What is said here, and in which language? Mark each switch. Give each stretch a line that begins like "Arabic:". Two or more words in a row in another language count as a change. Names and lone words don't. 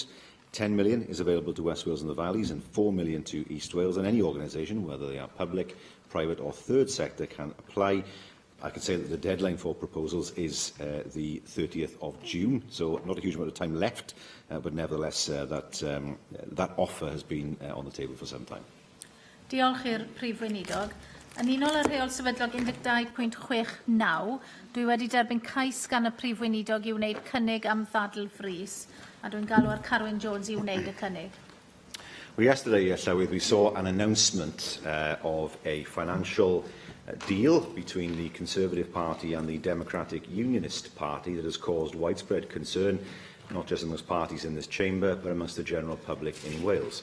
English: £10 million is available to West Wales and the Valleys and £4 million to East Wales, and any organisation, whether they are public, private or third sector, can apply. I can say that the deadline for proposals is the 30th of June, so not a huge amount of time left, but nevertheless that offer has been on the table for some time.
Welsh: Diolch i'r Prif Weinidog. Yn unol y rheol sefydlog 12.69, dwi wedi derbyn cais gan y Prif Weinidog i wneud cynnig am ddadl frys, a dwi'n galw ar Carwyn Jones i wneud y cynnig.
English: Well, yesterday, Llywydd, we saw an announcement of a financial deal between the Conservative Party and the Democratic Unionist Party that has caused widespread concern, not just amongst parties in this chamber, but amongst the general public in Wales.